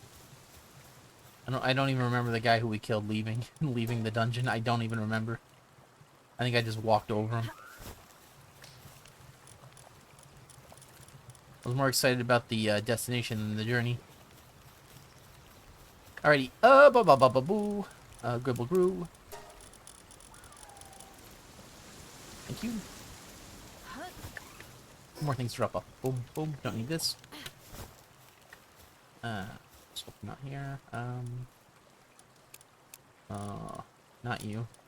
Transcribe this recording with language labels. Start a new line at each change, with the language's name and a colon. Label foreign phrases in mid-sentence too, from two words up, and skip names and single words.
English: I don't even remember the guy who we killed leaving the dungeon. I don't even remember. I think I just walked over him. I was more excited about the destination than the journey. Alrighty. Ba-ba-ba-ba-boo. Gribble Grew. Thank you. More things to drop off. Boom, boom. Don't need this. So not here. Not you.